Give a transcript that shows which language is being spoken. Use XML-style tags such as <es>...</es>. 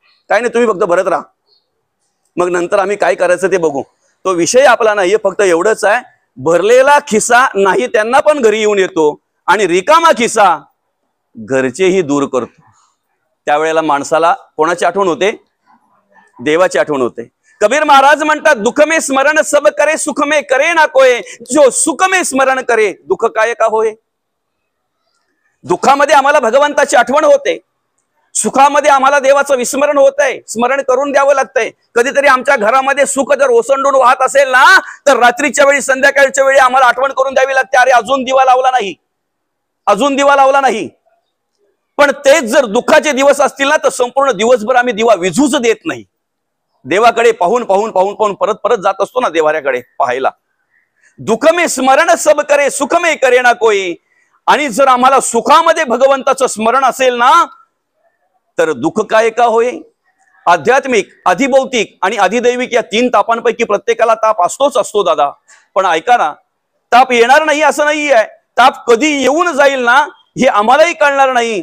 <mr>काय नाही, तुम्ही फक्त भरत राहा, मग नंतर आम्ही काय करायचं ते बघू. तो विषय आपला नाही, फक्त एवढंच आहे, भरलेला खिसा नाही त्यांना पण घरी येऊन येतो आणि रिकामा खिसा घरचेही दूर करतो. त्यावेळेला माणसाला कोणाची आठवण होते? देवाची आठवण होते. कबीर महाराज म्हणतात,</mr> <hi>दुख में स्मरण सब करे, सुख में करे ना कोय, जो सुख में स्मरण करे दुःख काय का होय.</hi> <mr>दुःखामध्ये आम्हाला भगवंताची आठवण होते, सुखामध्ये आम्हाला देवाचं विस्मरण होत आहे, स्मरण करून द्यावं लागतंय. कधीतरी आमच्या घरामध्ये सुख जर ओसंडून वाहत असेल ना तर रात्रीच्या वेळी, संध्याकाळच्या वेळी आम्हाला आठवण करून द्यावी लागते, अरे अजून दिवा लावला नाही, अजून दिवा लावला नाही. पण तेच जर दुःखाचे दिवस असतील ना तर संपूर्ण दिवसभर आम्ही दिवा विझूच देत नाही. देवाकडे पाहून पाहून पाहून पाहून परत परत जात असतो ना देवाऱ्याकडे पाहायला.</mr> <hi>दुःख में स्मरण सब करे, सुख में करे ना कोई.</hi> <mr>आणि जर आम्हाला सुखामध्ये भगवंताचं स्मरण असेल ना तर</mr> <hi>दुःख काय का होय.</hi> <mr>आध्यात्मिक, अधिभौतिक आणि अधिदैविक या 3 तापांपैकी प्रत्येकाला ताप असतोच असतो दादा. पण ऐका ना, ताप येणार नाही असं नाही आहे, ताप कधी येऊन जाईल ना हे आम्हालाही कळणार नाही.</mr>